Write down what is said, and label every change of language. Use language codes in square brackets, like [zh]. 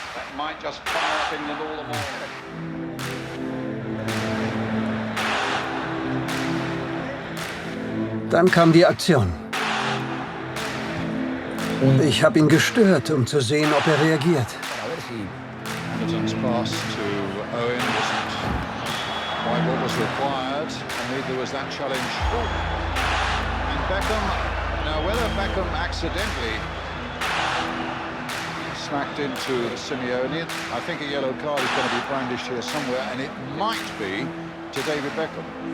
[en] That might just fire up England all the more. [de] Dann kam die Aktion. Ich habe ihn gestört, um zu sehen, ob er reagiert. [en] Anderton's pass to Owen wasn't quite what was required, and neither was that challenge. And Beckham. Now, whether Beckham accidentally smacked into Simeone, I think a yellow card is going to be brandished here somewhere, and it might be to David Beckham.